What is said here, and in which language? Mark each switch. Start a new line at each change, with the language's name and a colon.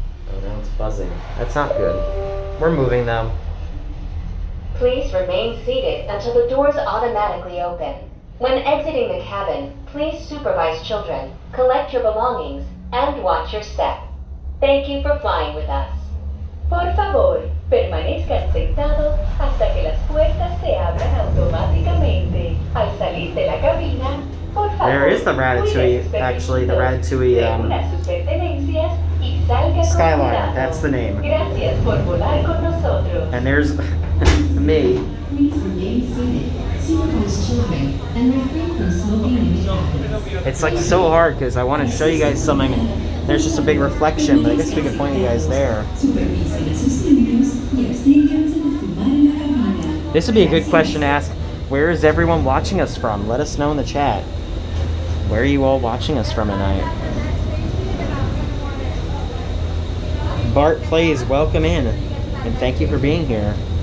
English: Oh, now it's buzzing. That's not good. We're moving though. Please remain seated until the doors automatically open. When exiting the cabin, please supervise children, collect your belongings, and watch your step. Thank you for flying with us.
Spanish: Por favor, permanezcan sentados hasta que las puertas se abran automáticamente. Al salir de la cabina, por favor,
English: There is the Ratatouille, actually, the Ratatouille
Spanish: reúna sus pertenencias y salga con
English: Skyliner,
Spanish: cuidado.
English: that's the name.
Spanish: Gracias por volar con nosotros.
English: And there's me. Please remain seated. Supervise children and refrain from smoking in the office. It's like so hard because I want to show you guys something. There's just a big reflection, but I guess we can point you guys there.
Spanish: Supervisen a sus niños y absténganse de fumar en la cabina.
English: This would be a good question to ask. Where is everyone watching us from? Let us know in the chat. Where are you all watching us from tonight? Bart Plays, welcome in. And thank you for being here.